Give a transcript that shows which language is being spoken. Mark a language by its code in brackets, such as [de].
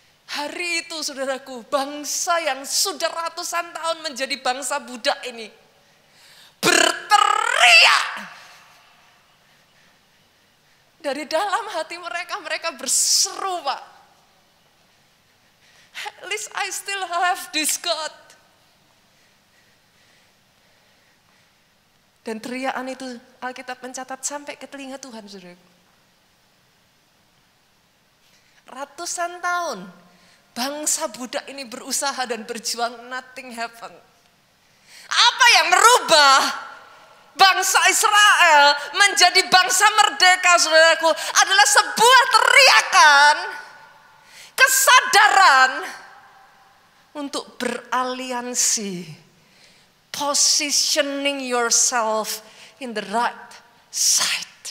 [id] Hari itu saudaraku, bangsa yang sudah ratusan tahun menjadi bangsa budak ini berteriak. Dari dalam hati mereka, mereka berseru, Pak. [en] At least I still have this God. [id] Dan teriakan itu Alkitab mencatat sampai ke telinga Tuhan, saudaraku. Ratusan tahun bangsa budak ini berusaha dan berjuang, [en] nothing happen. [id] Apa yang merubah bangsa Israel menjadi bangsa merdeka, saudaraku, adalah sebuah teriakan, kesadaran untuk beraliansi, [en] positioning yourself in the right side.